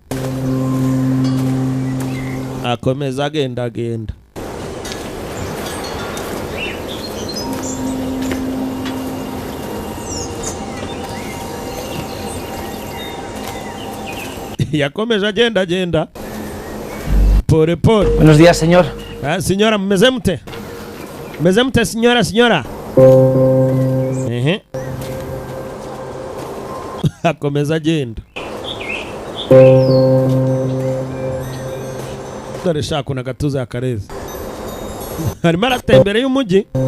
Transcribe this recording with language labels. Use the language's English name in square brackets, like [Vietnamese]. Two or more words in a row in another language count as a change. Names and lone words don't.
[Kinyarwanda] Akomeza agenda. Yakomeje agenda. Pole. [Spanish] Buenos días, señor. Señora, [Kinyarwanda] mumeze mute? Meze mute señora? Akomeza agenda. Dore shaka na gatuza yakareze. Harimo aratembera y'umujyi.